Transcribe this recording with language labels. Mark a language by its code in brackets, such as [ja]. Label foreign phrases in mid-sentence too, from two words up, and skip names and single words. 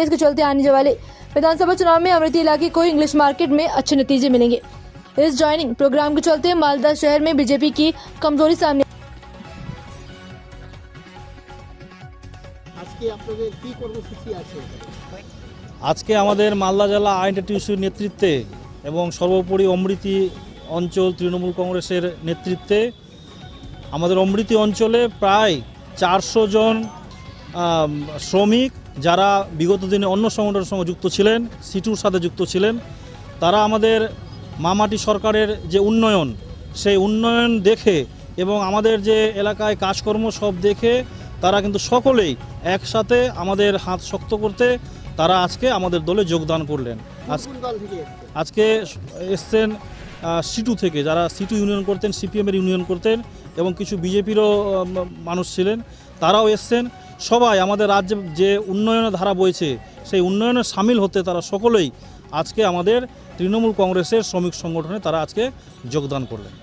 [hi] इसके चलते आने वाले विधानसभा चुनाव में अमृति इलाके को इंग्लिश मार्केट में अच्छे नतीजे मिलेंगे। इस ज्वाइनिंग प्रोग्राम के चलते मालदा शहर में बीजेपी की कमजोरी सामने [bn] আজকে আমাদের মালদা জেলা INTTUC নেতৃত্বে এবং সর্বোপরি অমৃতি অঞ্চল তৃণমূল কংগ্রেসের নেতৃত্বে আমাদের অমৃতি অঞ্চলে প্রায় 400 জন শ্রমিক যারা বিগত দিনে অন্য সংগঠনের সঙ্গে যুক্ত ছিলেন, সিটুর সাথে যুক্ত ছিলেন, তারা আমাদের মামাটি সরকারের যে উন্নয়ন সেই উন্নয়ন দেখে এবং আমাদের যে এলাকায় কাজকর্ম সব দেখে তারা কিন্তু সকলেই একসাথে আমাদের হাত শক্ত করতে তারা আজকে আমাদের দলে যোগদান করলেন। আজকে এসেন সিটু থেকে, যারা সিটু ইউনিয়ন করতেন, সিপিএমের ইউনিয়ন করতেন এবং কিছু বিজেপিরও মানুষ ছিলেন, তারাও এসছেন। সবাই আমাদের রাজ্যে যে উন্নয়নের ধারা বইছে সেই উন্নয়নে সামিল হতে তারা সকলেই আজকে আমাদের তৃণমূল কংগ্রেসের শ্রমিক সংগঠনে তারা আজকে যোগদান করলেন।